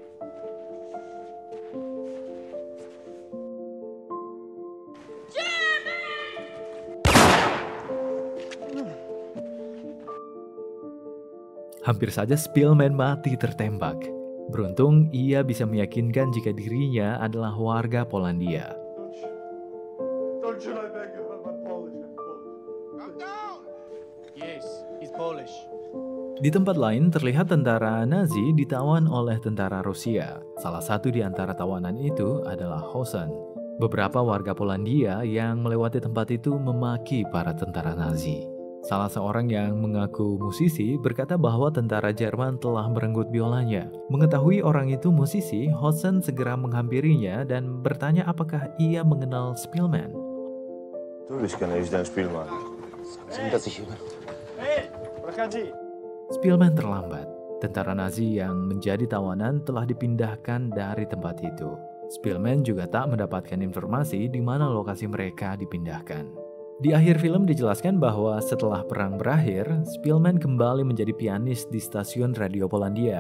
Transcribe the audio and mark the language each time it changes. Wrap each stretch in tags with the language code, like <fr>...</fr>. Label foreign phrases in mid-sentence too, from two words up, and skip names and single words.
<id>Hampir saja Spielman mati tertembak. Beruntung ia bisa meyakinkan jika dirinya adalah warga Polandia.</id> <en>Yes, he's Polish.</en> <id>Di tempat lain terlihat tentara Nazi ditawan oleh tentara Rusia. Salah satu di antara tawanan itu adalah Hosen. Beberapa warga Polandia yang melewati tempat itu memaki para tentara Nazi. Salah seorang yang mengaku musisi berkata bahwa tentara Jerman telah merenggut biolanya. Mengetahui orang itu musisi, Hosen segera menghampirinya dan bertanya apakah ia mengenal Spielman.</id> <de>Natürlich kenne ich den Spielmann. Sagen Sie ihm, dass ich hier bin.</de> <id>Spielman terlambat. Tentara Nazi yang menjadi tawanan telah dipindahkan dari tempat itu. Spielman juga tak mendapatkan informasi di mana lokasi mereka dipindahkan. Di akhir film dijelaskan bahwa setelah perang berakhir, Spielman kembali menjadi pianis di stasiun radio Polandia.</id>